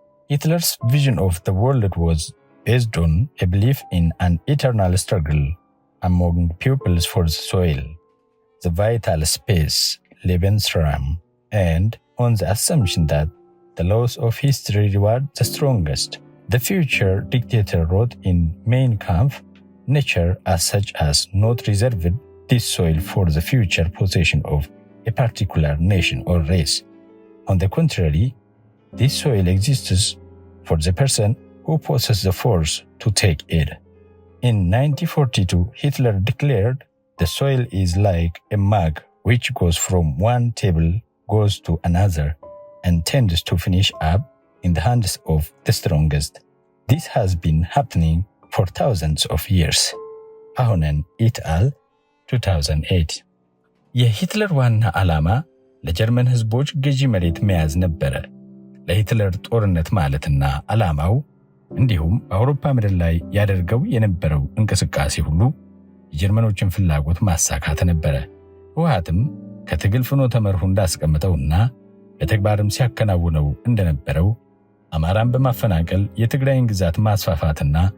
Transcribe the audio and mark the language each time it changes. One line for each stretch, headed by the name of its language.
English: Hitler's vision of the world was based on a belief in an eternal struggle among peoples for the soil, the vital space, Lebensraum, and on the assumption that the laws of history reward the strongest. The future dictator wrote in Mein Kampf, nature as such has not reserved this soil for the future possession of a particular nation or race. On the contrary, this soil exists for the person who possesses the force to take it. In 1942, Hitler declared, "The soil is like a mug which goes from one table, goes to another, and tends to finish up in the hands of the strongest. This has been happening for thousands of years." Ahonen et al.
Amharic: 2008 የሂትለር ዋና ዓላማ ለጀርመን ህዝቦች ገዢ መሬት መያዝ ነበረ። ለሂትለር ጦርነት ማለትና ዓላማው እንዲሁም በአውሮፓ ምድር ላይ ያደርገው የነበረው እንቅስቃሴ ሁሉ የጀርመኖችን ፍላጎት ማሳካት ነበረ። ህወሓትም ከትግል ፍኖተ መርሁ እንዳስቀምጠውና በተግባርም ሲያከናውነው እንደነበረው አማራን በማፈናቀል የትግራይን ግዛት ማስፋፋትና